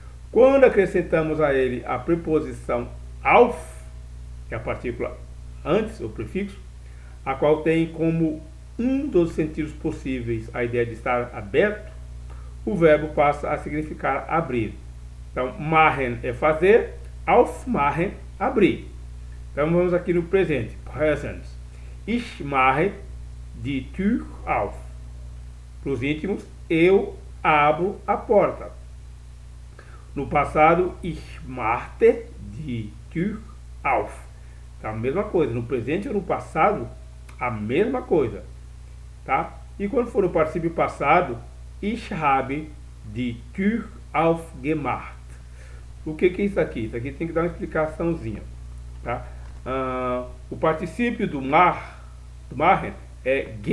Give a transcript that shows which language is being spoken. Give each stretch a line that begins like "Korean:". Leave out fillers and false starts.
Portuguese: Quando acrescentamos a ele a preposição auf, que é a partícula antes, o prefixo, a qual tem como um dos sentidos possíveis a ideia de estar aberto, o verbo passa a significar abrir. Então, machen é fazer, aufmachen, abrir. Então, vamos aqui no presente, present.
German: Ich mache die Tür auf.
Portuguese: Para os íntimos, eu abro a porta. No passado,
German: ich machte die Tür auf.
Portuguese: Tá? A mesma coisa. No presente ou no passado, a mesma coisa. Tá? E quando for no particípio passado,
German: ich habe die Tür aufgemacht.
Portuguese: O que é isso aqui? Isso aqui tem que dar uma explicaçãozinha. Tá? O particípio do machen é